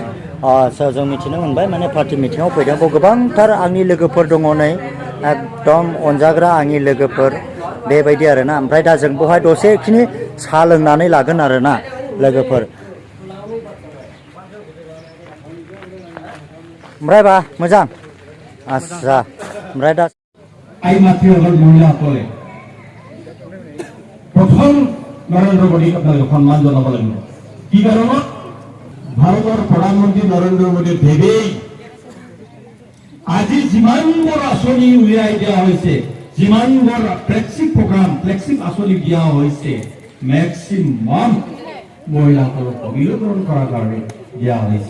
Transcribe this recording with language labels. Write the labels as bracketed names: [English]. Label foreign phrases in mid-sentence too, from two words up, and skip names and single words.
[Bodo] आदसा जों मिथिनो मोनबाय माने पार्टि मिटिङाव फैदों। बेयाव गोबांथार आंनि लोगोफोर दङ, नै एकदम अनजाग्रा आंनि लोगोफोर बेबायदि आरोना। ओमफ्राय दा जों बेवहाय दसेखिनि साहा लोंनानै लागोन आरोना लोगोफोर। ओमफ्राय बा मोजां आदसा। ओमफ्राय दा [Assamese] মহিলাসকলে প্ৰথম নৰেন্দ্ৰ মোদীক আপোনালোকে সন্মান জনাব লাগিব। কি কাৰণত? ভাৰতৰ প্ৰধানমন্ত্ৰী নৰেন্দ্ৰ মোদী দেৱেই আজি যিমানবোৰ আঁচনি উলিয়াই দিয়া হৈছে, যিমানবোৰ [English] flagship program [Assamese] ফ্লেগশ্বিপ আঁচনি দিয়া হৈছে, মেক্সিমাম মহিলাসকলক সবলীকৰণ কৰাৰ কাৰণে দিয়া হৈছে।